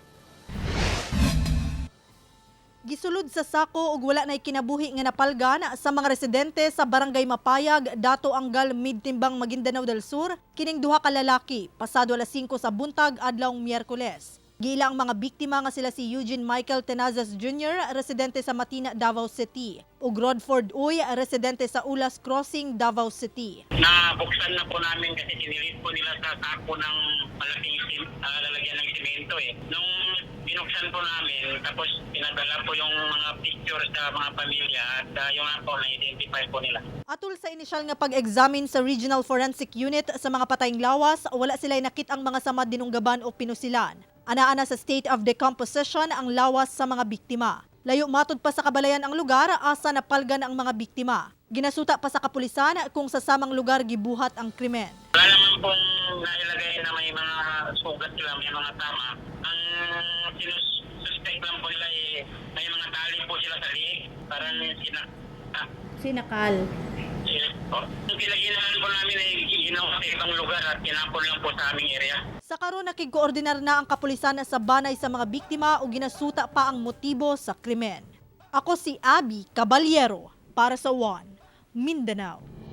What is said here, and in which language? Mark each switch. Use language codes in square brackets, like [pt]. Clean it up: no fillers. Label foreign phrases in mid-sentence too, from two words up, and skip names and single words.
[ceb] Gisulod sa sako ug wala nay kinabuhi nga napalgan sa mga residente sa Barangay Mapayag, Dato Angal Midtimbang, Maguindanao del Sur, kining duha ka lalaki pasado alas 5 sa buntag adlawng Miyerkules. Gila ang mga biktima nga sila si Eugene Michael Tenazas Jr., residente sa Matina, Davao City, ug Rodford Uy, residente sa Ulas Crossing, Davao City. [tl] Nabuksan na po namin kasi sinilit po nila sa sako ng malaking lalagyan ng simento eh. Nung binuksan po namin, tapos pinadala po yung mga picture sa mga pamilya at yung ako na-identify po nila. [ceb] Atol sa inisyal nga pag-examine sa Regional Forensic Unit sa mga patayng lawas, wala sila'y nakit ang mga samad dinunggaban o pinusilan. Ana-ana sa [en] state of decomposition [ceb] ang lawas sa mga biktima. Layo matod pa sa kabalayan ang lugar asa napalgan ang mga biktima. Ginasuta pa sa kapulisan kung sa samang lugar gibuhat ang krimen. [tl] Wala naman pong nailagay na may mga sugat sila, may mga tama. Ang sinususpect lang po nila may mga tali po sila sa liig. Parang Sinakal. Yung pinag-inahan po namin ay ginawa sa ibang lugar at kinapon lang po sa aming area. [ceb] Sa karon nakig-koordinar na ang kapulisan sa banay sa mga biktima o ginasuta pa ang motibo sa krimen. Ako si Abby Caballero para sa One Mindanao.